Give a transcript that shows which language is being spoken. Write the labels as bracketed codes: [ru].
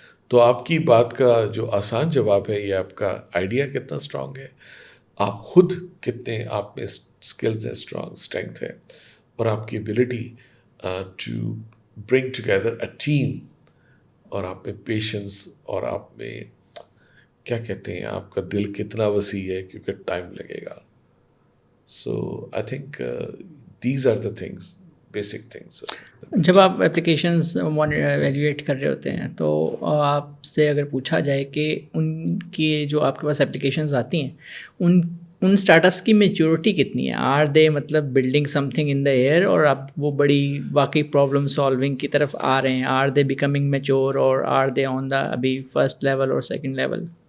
[ur] تو آپ کی بات کا جو آسان جواب ہے, یہ آپ کا آئیڈیا کتنا اسٹرانگ ہے, آپ خود کتنے, آپ میں اسکلز ہیں, اسٹرینتھ ہے, اور آپ کی [en] ability to bring together a team, [ur] اور آپ میں پیشنس, اور آپ میں کیا کہتے ہیں, آپ کا دل کتنا وسیع ہے, کیونکہ ٹائم لگے گا. [en] So I think these are the things, basic things. [ur] جب آپ اپلیکیشنز ایویلیویٹ کر رہے ہوتے ہیں, تو آپ سے اگر پوچھا جائے کہ ان کی جو آپ کے پاس اپلیکیشنز آتی ہیں, ان اسٹارٹ اپس کی میچورٹی کتنی ہے؟ [en] are they [ur] مطلب [en] building something in the year, [ur] اور اب وہ بڑی واقعی پرابلم سالونگ کی طرف آ رہے ہیں؟ [en] are they becoming mature, [ur] اور [en] are they on the [ur] ابھی فرسٹ لیول اور سیکنڈ لیول؟